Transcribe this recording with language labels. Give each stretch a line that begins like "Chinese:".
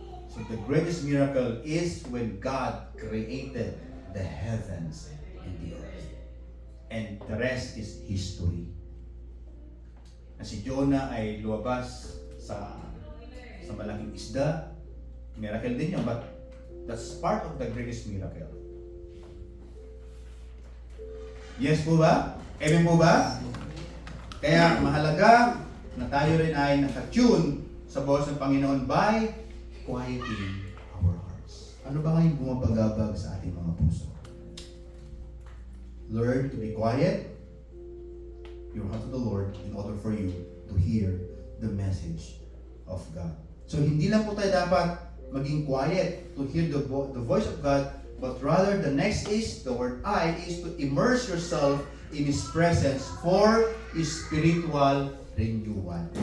English: So the greatest miracle is when God created the heavens and the earth. And the rest is history.
Filipino: Na si Jonah ay luwabas sa malaking isda.
English: Miracle
Filipino: din yun,
English: but that's part of the greatest miracle.
Filipino: Yes po ba? Amen po ba? Kaya mahalaga na tayo rin ay nakatune sa boses ng Panginoon
English: by quieting our hearts.
Filipino: Ano ba ngayong bumabagabag sa ating mga puso?
English: Learn to be quiet your heart to the Lord in order for you to hear the message of God. So
Filipino: hindi lang po tayo dapat maging
English: quiet to hear the voice of God, but rather the next is, the word I, is to immerse yourself in His presence for spiritual renewal.